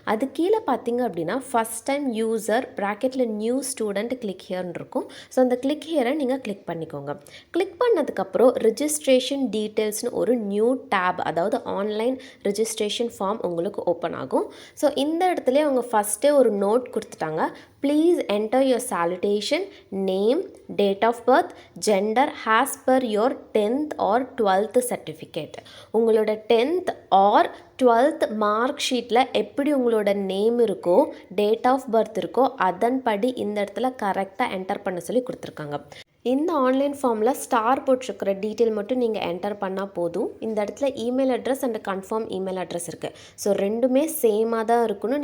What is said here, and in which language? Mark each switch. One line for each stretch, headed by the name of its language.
Tamil: அது கீழே பார்த்தீங்க அப்படின்னா ஃபஸ்ட் டைம் யூசர் ப்ராக்கெட்டில் நியூ ஸ்டூடெண்ட் கிளிக் ஹியர்னு இருக்கும். ஸோ அந்த கிளிக் ஹியரை நீங்கள் கிளிக் பண்ணிக்கோங்க. கிளிக் பண்ணதுக்கப்புறம் ரிஜிஸ்ட்ரேஷன் டீட்டெயில்ஸ்னு ஒரு நியூ டேப், அதாவது ஆன்லைன் ரிஜிஸ்ட்ரேஷன் ஃபார்ம் உங்களுக்கு ஓப்பன் ஆகும். ஸோ இந்த இடத்துல அவங்க ஃபஸ்ட்டே ஒரு நோட் கொடுத்துட்டாங்க.
English: Please enter your salutation, name, date of birth, gender as per your 10th or 12th certificate.
Tamil: உங்களோட 10th or 12th மார்க் ஷீட்டில் எப்படி உங்களோட நேம் இருக்கோ, டேட் ஆஃப் பர்த் இருக்கோ, அதன்படி இந்த இடத்துல கரெக்டாக என்டர் பண்ண சொல்லி கொடுத்துருக்காங்க. இந்த ஆன்லைன் ஃபார்மில் ஸ்டார் போட்டிருக்கிற டீட்டெயில் மட்டும் நீங்கள் என்டர் பண்ணால் போதும். இந்த இடத்துல email address and confirm email address இருக்குது. ஸோ ரெண்டுமே சேமாக தான் இருக்கணும்.